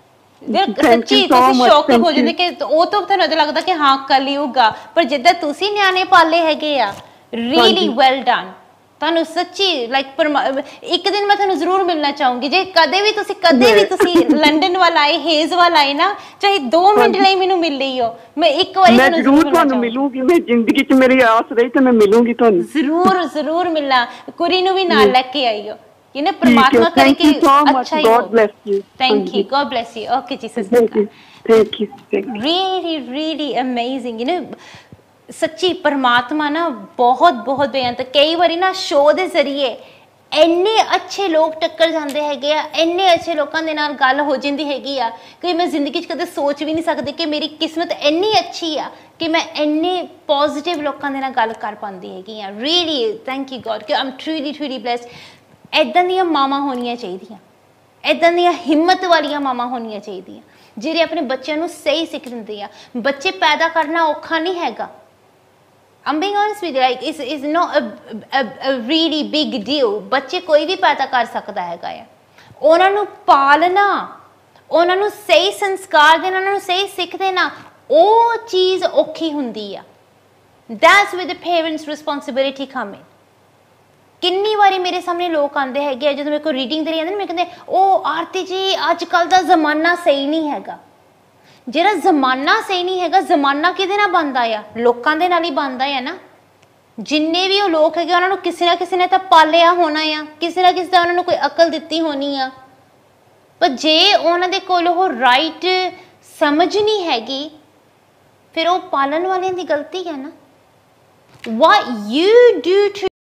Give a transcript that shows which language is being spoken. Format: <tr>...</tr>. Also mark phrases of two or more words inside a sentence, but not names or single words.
<pa>ਸੱਚੀ ਤੁਸੀਂ ਸ਼ੌਕ ਹੋ ਜਾਂਦੇ ਕਿ ਉਹ ਤਾਂ ਤੁਹਾਨੂੰ ਲੱਗਦਾ ਕਿ ਹਾਂ ਕਲਯੁਗ ਆ ਪਰ ਜਿੱਦਾਂ ਤੁਸੀਂ ਨਿਆਣੇ ਪਾਲੇ ਹੈਗੇ ਆ</pa> <en>really well done</en> <pa>ਤੁਹਾਨੂੰ ਸੱਚੀ ਲਾਈਕ ਇੱਕ ਦਿਨ ਮੈਂ ਤੁਹਾਨੂੰ ਜ਼ਰੂਰ ਮਿਲਣਾ ਚਾਹੂੰਗੀ ਜੇ ਕਦੇ ਵੀ ਤੁਸੀਂ ਲੰਡਨ ਵੱਲ ਆਏ ਹੇਜ਼ ਵੱਲ ਆਏ ਨਾ ਚਾਹੇ 2 ਮਿੰਟ ਲਈ ਮੈਨੂੰ ਮਿਲ ਲਈ ਹੋ ਮੈਂ ਇੱਕ ਵਾਰੀ ਤੁਹਾਨੂੰ ਮਿਲੂੰਗੀ ਮੈਂ ਜ਼ਿੰਦਗੀ 'ਚ ਮੇਰੀ ਆਸ ਰਹੀ ਤਾਂ ਮੈਂ ਮਿਲੂੰਗੀ ਤੁਹਾਨੂੰ ਜ਼ਰੂਰ ਮਿਲਣਾ ਕੁੜੀ ਨੂੰ ਵੀ ਨਾਲ ਲੈ ਕੇ ਆਈਓ</pa> <en>you know</en> <hi>परमात्मा करे कि अच्छा ही</hi> <en>God bless you thank you God bless you okay Jesus thank you really amazing you know</en> <pa>ਸੱਚੀ ਪਰਮਾਤਮਾ ਨਾ ਬਹੁਤ ਬੇਅੰਤ ਕਈ ਵਾਰੀ ਨਾ ਸ਼ੋਅ ਦੇ ਜ਼ਰੀਏ ਇੰਨੇ ਅੱਛੇ ਲੋਕ ਟੱਕਰ ਜਾਂਦੇ ਹੈਗੇ ਆ ਇੰਨੇ ਅੱਛੇ ਲੋਕਾਂ ਦੇ ਨਾਲ ਗੱਲ ਹੋ ਜਾਂਦੀ ਹੈਗੀ ਆ ਕਿ ਮੈਂ ਜ਼ਿੰਦਗੀ 'ਚ ਕਦੇ ਸੋਚ ਵੀ ਨਹੀਂ ਸਕਦੀ ਕਿ ਮੇਰੀ ਕਿਸਮਤ ਇੰਨੀ ਅੱਛੀ ਆ ਕਿ ਮੈਂ ਇੰਨੇ ਪੋਜ਼ਿਟਿਵ ਲੋਕਾਂ ਦੇ ਨਾਲ ਗੱਲ ਕਰ ਪਾਉਂਦੀ ਹੈਗੀ ਆ</pa> <en>really thank you God</en> <pa>ਕਿ</pa> <en>I'm truly blessed</en> <pa>ਇੱਦਾਂ ਦੀਆਂ ਮਾਵਾਂ ਹੋਣੀਆਂ ਚਾਹੀਦੀਆਂ ਇੱਦਾਂ ਦੀਆਂ ਹਿੰਮਤ ਵਾਲੀਆਂ ਮਾਵਾਂ ਹੋਣੀਆਂ ਚਾਹੀਦੀਆਂ ਜਿਹੜੇ ਆਪਣੇ ਬੱਚਿਆਂ ਨੂੰ ਸਹੀ ਸਿੱਖ ਦਿੰਦੇ ਆ ਬੱਚੇ ਪੈਦਾ ਕਰਨਾ ਔਖਾ ਨਹੀਂ ਹੈਗਾ</pa> <en>I'm being honest with you like it's not a really big deal</en> <pa>ਬੱਚੇ ਕੋਈ ਵੀ ਪੈਦਾ ਕਰ ਸਕਦਾ ਹੈਗਾ ਆ ਉਹਨਾਂ ਨੂੰ ਪਾਲਣਾ ਉਹਨਾਂ ਨੂੰ ਸਹੀ ਸੰਸਕਾਰ ਦੇਣਾ ਉਹਨਾਂ ਨੂੰ ਸਹੀ ਸਿੱਖ ਦੇਣਾ ਉਹ ਚੀਜ਼ ਔਖੀ ਹੁੰਦੀ ਆ</pa> <en>that's where the parents responsibility come in</en> <pa>ਕਿੰਨੀ ਵਾਰੀ ਮੇਰੇ ਸਾਹਮਣੇ ਲੋਕ ਆਉਂਦੇ ਹੈਗੇ ਆ ਜਦੋਂ ਮੇਰੇ ਕੋਲ ਰੀਡਿੰਗ ਦੇ ਲਈ ਆਉਂਦੇ ਨੇ ਮੈਂ ਕਹਿੰਦੇ ਉਹ ਆਰਤੀ ਜੀ ਅੱਜ ਕੱਲ ਦਾ ਜ਼ਮਾਨਾ ਸਹੀ ਨਹੀਂ ਹੈਗਾ ਜਿਹੜਾ ਜ਼ਮਾਨਾ ਸਹੀ ਨਹੀਂ ਹੈਗਾ ਜ਼ਮਾਨਾ ਕਿਹਦੇ ਨਾਲ ਬਣਦਾ ਆ ਲੋਕਾਂ ਦੇ ਨਾਲ ਹੀ ਬਣਦਾ ਆ ਨਾ ਜਿੰਨੇ ਵੀ ਉਹ ਲੋਕ ਹੈਗੇ ਉਹਨਾਂ ਨੂੰ ਕਿਸੇ ਨਾ ਕਿਸੇ ਨੇ ਤਾਂ ਪਾਲਿਆ ਹੋਣਾ ਆ ਕਿਸੇ ਨਾ ਕਿਸੇ ਦਾ ਉਹਨਾਂ ਨੂੰ ਕੋਈ ਅਕਲ ਦਿੱਤੀ ਹੋਣੀ ਆ ਪਰ ਜੇ ਉਹਨਾਂ ਦੇ ਕੋਲ ਉਹ ਰਾਈਟ ਸਮਝ ਨਹੀਂ ਹੈਗੀ ਫਿਰ ਉਹ ਪਾਲਣ ਵਾਲਿਆਂ ਦੀ ਗਲਤੀ ਹੈ ਨਾ</pa> <en>what you do to</en>